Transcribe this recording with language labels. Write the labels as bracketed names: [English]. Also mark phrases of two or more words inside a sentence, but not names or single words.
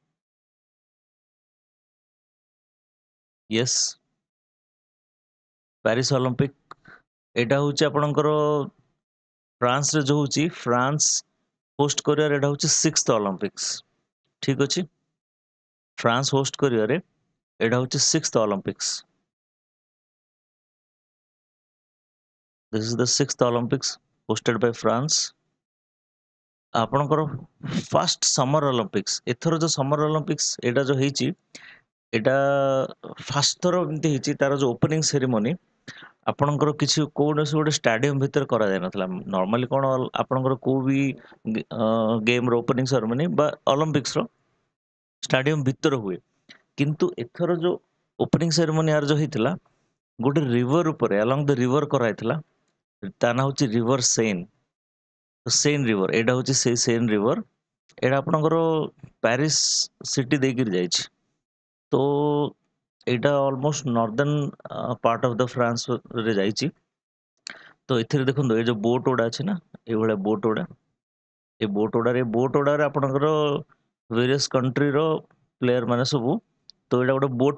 [English] yes Paris Olympic [Odia] ଏଇଟା ହଉଛି ଆପଣଙ୍କର ଫ୍ରାନ୍ସ ରେ ଯୋଉ ହଉଛି ଫ୍ରାନ୍ସ ହୋଷ୍ଟ କରିବାର ଏଇଟା ହଉଛି 6th ଅଲିମ୍ପିକ୍ସ ଠିକ ଅଛି ଫ୍ରାନ୍ସ ହୋଷ୍ଟ କରିବାରେ ଏଇଟା ହଉଛି 6th ଅଲିମ୍ପିକ୍ସ [English] This is the 6th Olympics hosted by France. [Odia] ଆପଣଙ୍କର [English] first summer Olympics [Odia] ଏଥର ଯୋଉ [English] summer Olympics [Odia] ଏଇଟା ଯୋଉ ହେଇଛି ଏଇଟା ଫାର୍ଷ୍ଟ ଥର ଏମିତି ହେଇଛି ତାର ଯୋଉ [English] opening ceremony [Odia] ଆପଣଙ୍କର କିଛି କୌଣସି ଗୋଟେ ଷ୍ଟାଡିୟମ ଭିତରେ କରାଯାଇନଥିଲା ନର୍ମାଲି କଣ ଆପଣଙ୍କର କୋଉ ବି ଗେମ ର [English] opening ceremony [Odia] ବା ଅଲିମ୍ପିକ୍ସ ର ଷ୍ଟାଡିୟମ ଭିତରେ ହୁଏ କିନ୍ତୁ ଏଥର ଯୋଉ [English] opening ceremony [Odia] ଆର ଯୋଉ ହେଇଥିଲା ଗୋଟେ ରିଭର ଉପରେ [English] along the river [Odia] କରାଯାଇଥିଲା ତା ନାଁ ହଉଛି [English] river Seine river [Odia] ଏଇଟା ହଉଛି ସେଇ [English] Seine river [Odia] ଏଇଟା ଆପଣଙ୍କର [English] Paris city [Odia] ଦେଇକିରି ଯାଇଛି ତ ଏଇଟା [English] almost northern part of the France [Odia] ରେ ଯାଇଛି ତ ଏଥିରେ ଦେଖନ୍ତୁ ଏଇ ଯୋଉ ବୋଟ ଗୁଡା ଅଛି ନା ଏଇଭଳିଆ ବୋଟ ଗୁଡା ଏ ବୋଟ ଗୁଡାରେ ଆପଣଙ୍କର [English] various country's player [Odia] ମାନେ ସବୁ ତ ଏଇଟା ଗୋଟେ ବୋଟ